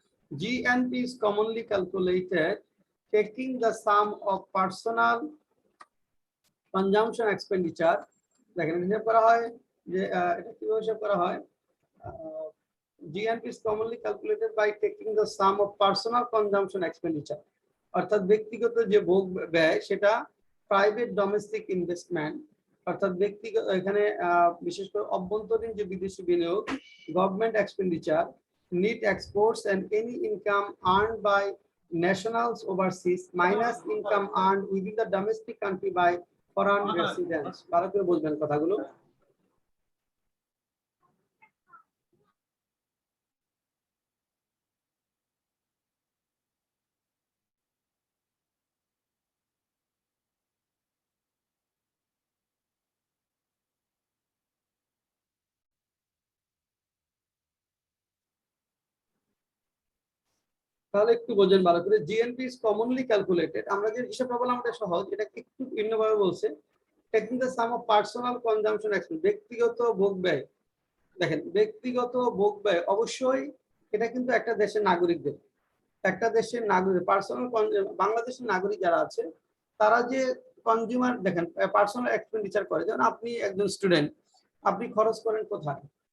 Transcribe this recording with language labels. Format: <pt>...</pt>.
<en>GNP is commonly calculated taking the sum of personal consumption expenditure,</en> <bn>দেখেন হিসাব করা হয়</bn> <en>যে এটা কিভাবে হিসাব করা হয়। GNP is commonly calculated by taking the sum of personal consumption expenditure,</en> <bn>অর্থাৎ ব্যক্তিগত যে ভোগ ব্যয় সেটা</bn> <en>private domestic investment,</en> <bn>অর্থাৎ ব্যক্তিগত এখানে বিশেষ করে অভ্যন্তরীণ যে বিদেশি বিনিয়োগ,</bn> <en>Government expenditure, net exports and any income earned by nationals overseas minus income earned within the domestic country by foreign residents.</en> <bn>ভালো করে বুঝবেন কথাগুলো। তাহলে একটু বোঝেন ভালো করে।</bn> <en>GNP is commonly calculated,</en> <bn>আমরা যে হিসাবটা বললাম এটা সহজ, এটা একটু ভিন্নভাবে বলছে।</bn> <en>taking the sum of personal consumption expense,</en> <bn>ব্যক্তিগত ভোগ ব্যয়। দেখেন ব্যক্তিগত ভোগ ব্যয় অবশ্যই এটা কিন্তু একটা দেশের নাগরিকদের, একটা দেশের নাগরিক পার্সোনাল, বাংলাদেশের নাগরিক যারা আছে তারা যে কনজিউমার, দেখেন পার্সোনাল এক্সপেন্ডিচার করে, যেমন আপনি একজন স্টুডেন্ট, আপনি খরচ করেন কোথায়?</bn>